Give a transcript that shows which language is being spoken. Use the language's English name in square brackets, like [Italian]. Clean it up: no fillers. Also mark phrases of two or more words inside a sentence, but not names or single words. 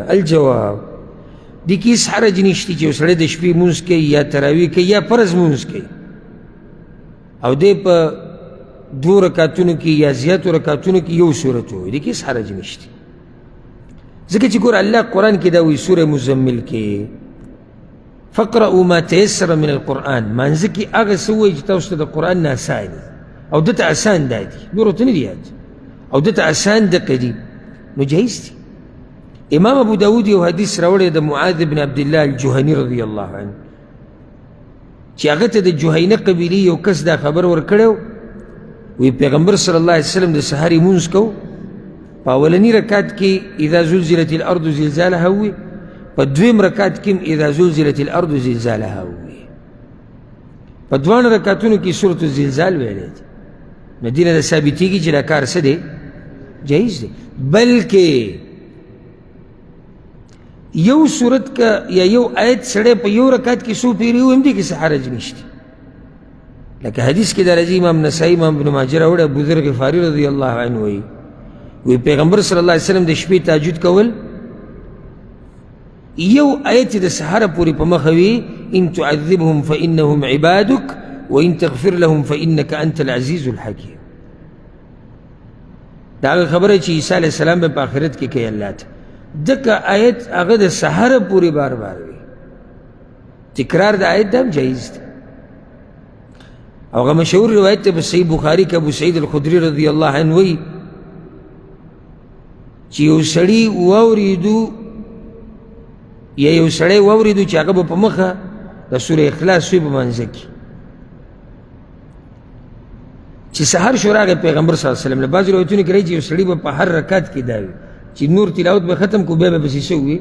[Pashto] الجواب دې کې هېڅ حرج نشته چې یو سړی د شپې لمونځ کوي یا تراویح کوي یا فرض لمونځ کوي او دی په 2 رکعتونو کې یا زیاتو رکعتونو کې یو صورت ووایي، دې کې هېڅ حرج نشته. ځکه چې ګوره الله قرآن کې دا وایي سوره مزمل کې [Arabic] فقرأوا ما تيسر من القرآن، [Pashto] مانځه کې هغه څه ووایي چې تاسو ته د قرآن نه اسان دي او دته اسان دا دي، نورو ته نه دي یاد، او دته اسان دقه دي، نو جایز دي. امام ابو داود یو حدیث راوړی د معاذ بن عبدالله الجهني [Arabic] رضی الله عنه [Pashto] چې هغه ته د جهینه قبیلې یو کس دا خبر ورکړی وی پیغمبر [Arabic] صلی الله علیه وسلم [Pashto] د سحر لمونځ کوو، په اولني رکعت کې [Arabic] اذا زلزلت الارض زلزالها [Pashto] ووي، په 2م رکعت کې [Arabic] اذا زلزلت الارض زلزالها [Pashto] ووي، په 2 رکعتونو کې سورة الزلزال ویلی دی. نو دې نه د ثابتېږي چې دا کار څه دی؟ جایز دی. بلکې یو صورت کا یا یو آیت سړی په یو رکعت کې څو پیرې ووایم دې کې څه حرج نشته. لکه حدیث کې دا راځي، امام نسائی امام ابن ماجه راوړی، ابو ذر غفاري [Arabic] رضی الله عنه [Pashto] وی پیغمبر [Arabic] صلی الله علیه وسلم [Pashto] د شپې تهجد کول، یو آیت د سحر پورې په مخه وي [Arabic] ان تعذبهم فانهم عبادک وان تغفر لهم فانک انت العزیز الحکیم. [Pashto] دا هغه خبره چې عیسی [Arabic] علیه السلام [Pashto] به په آخرت کې کوي الله ته، دکه آیت هغه د سحر پورې بار بار وي، تکرار د آیت دا هم جایز دی. او هغه مشهور روایت ته په صحیح بخاري کې ابو سعید الخدري [Arabic] رضی الله عنه [Pashto] وایي چې یو سړي واورېدو یا یو سړی واورېدو چې هغه به په مخه د سوره اخلاص وي په منځه کې، چې سحر شو راغی پیغمبر [Arabic] صلی الله علیه وسلم [Pashto] له بعضې روایتونو کې راځي چې یو سړي به په هر رکعت کې دا وي چې نور تلاوت به ختم کو بیا به پسې څه وي؟